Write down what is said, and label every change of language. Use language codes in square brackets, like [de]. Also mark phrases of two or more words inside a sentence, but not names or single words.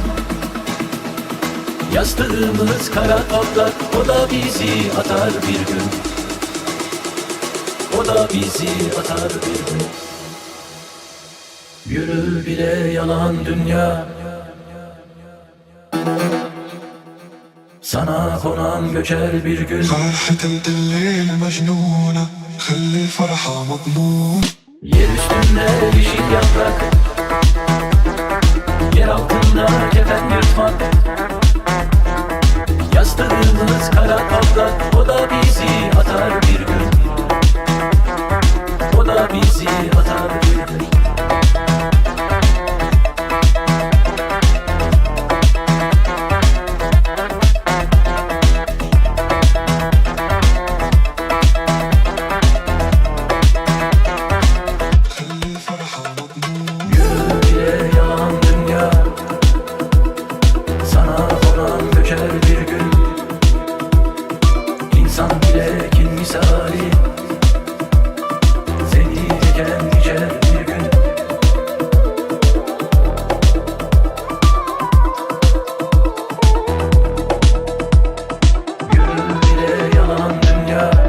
[tr] Yastığımız kara toprak, o da bizi atar bir gün. O da bizi atar bir gün. Yürü bile yalan dünya. Sana konan göçer bir gün. [ar] فرحة الليل مجنونة خلي الفرحة مضمونة. [tr] Yer üstünde yeşil yaprak, yer altında kefen yırtmak. Yastığımız kara toprak, o da bizi atar bir gün. O da bizi atar bir gün. [ar] خلي الفرحة مضمونة. [tr] Yürü bile yalan dünya. Sana konan göçer bir gün. İnsan bile kin misali, seni eken geçer bir gün. Yürü bile yalan dünya.